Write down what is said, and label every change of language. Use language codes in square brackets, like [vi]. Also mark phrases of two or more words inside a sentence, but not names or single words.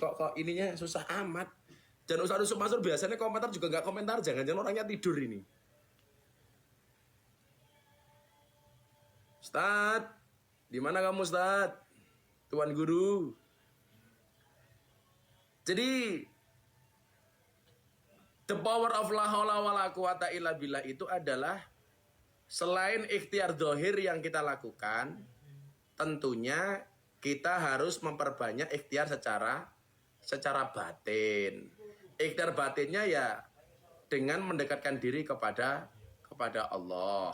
[id] Kok ininya susah amat. Dan Ustadz Yusuf Mansur biasanya komentar juga nggak komentar, jangan-jangan orangnya tidur ini. Ustadz, di mana kamu Ustadz? Tuan Guru. Jadi [en] the power of [ar] لا حول ولا قوة إلا بالله [id] itu adalah selain ikhtiar dohir yang kita lakukan, tentunya kita harus memperbanyak ikhtiar secara batin. Ikhtiar batinnya ya dengan mendekatkan diri kepada Allah.